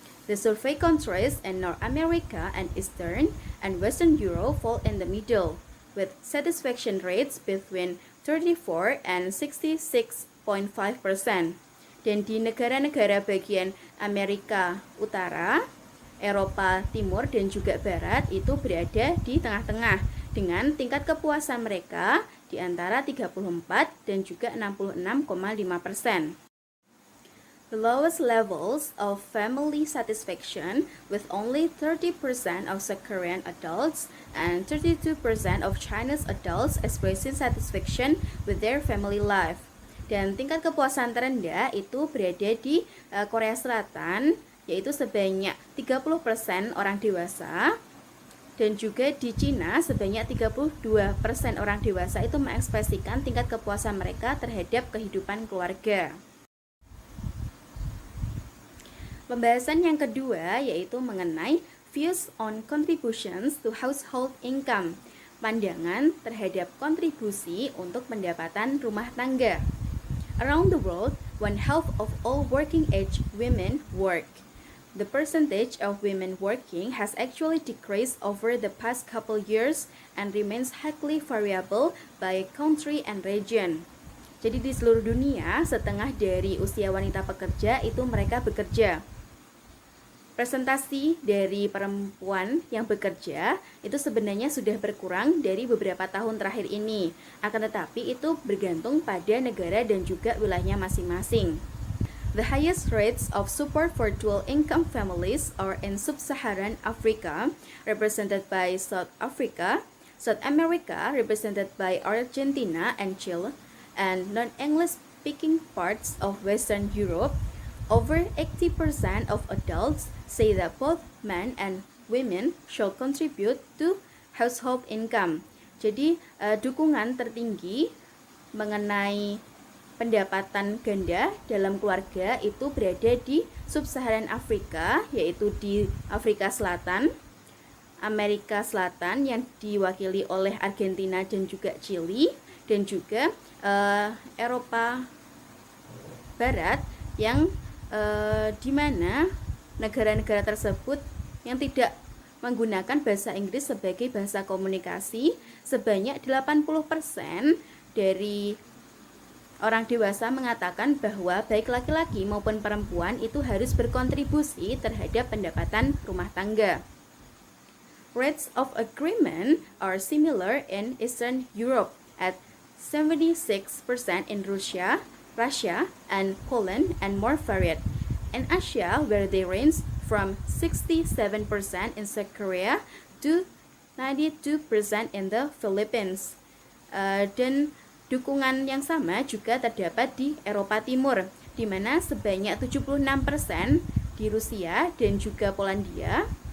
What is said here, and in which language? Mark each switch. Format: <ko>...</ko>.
<en>The survey countries in North America and Eastern and Western Europe fall in the middle, with satisfaction rates between 34 and 66.5%.</en> <id>Dan di negara-negara bagian Amerika Utara, Eropa Timur, dan juga Barat itu berada di tengah-tengah dengan tingkat kepuasan mereka di antara 34 dan juga 66,5%.</id> <en>The lowest levels of family satisfaction with only 30% of South Korean adults and 32% of Chinese adults expressing satisfaction with their family life.</en> <id>Dan tingkat kepuasan terendah itu berada di Korea Selatan, yaitu sebanyak 30% orang dewasa, dan juga di Cina sebanyak 32% orang dewasa itu mengekspresikan tingkat kepuasan mereka terhadap kehidupan keluarga. Pembahasan yang kedua yaitu mengenai</id> <en>views on contributions to household income,</en> <id>pandangan terhadap kontribusi untuk pendapatan rumah tangga.</id> <en>Around the world, 1/2 of all working age women work. the percentage of women working has actually decreased over the past couple years and remains highly variable by country and region.</en> <id>Jadi di seluruh dunia, setengah dari usia wanita pekerja itu mereka bekerja. Presentasi dari perempuan yang bekerja itu sebenarnya sudah berkurang dari beberapa tahun terakhir ini. Akan tetapi itu bergantung pada negara dan juga wilayahnya masing-masing.</id> <en>The highest rates of support for dual-income families are in sub-Saharan Africa, represented by South Africa, South America, represented by Argentina and Chile, and non-English speaking parts of Western Europe. Over 80% of adults say that both men and women should contribute to household income.</en> <id>Jadi, dukungan tertinggi mengenai pendapatan ganda dalam keluarga itu berada di Sub-Saharan Afrika, yaitu di Afrika Selatan, Amerika Selatan yang diwakili oleh Argentina dan juga Chili, dan juga Eropa Barat yang di mana negara-negara tersebut yang tidak menggunakan bahasa Inggris sebagai bahasa komunikasi, sebanyak 80% dari orang dewasa mengatakan bahwa baik laki-laki maupun perempuan itu harus berkontribusi terhadap pendapatan rumah tangga.</id> <en>Rates of agreement are similar in Eastern Europe at 76% in Russia, and Poland, and more varied. In Asia, where they range from 67% in South Korea to 92% in the Philippines.</en> <id>Dan dukungan yang sama juga terdapat di Eropa Timur, di mana sebanyak 76% di Rusia dan juga Polandia.</id>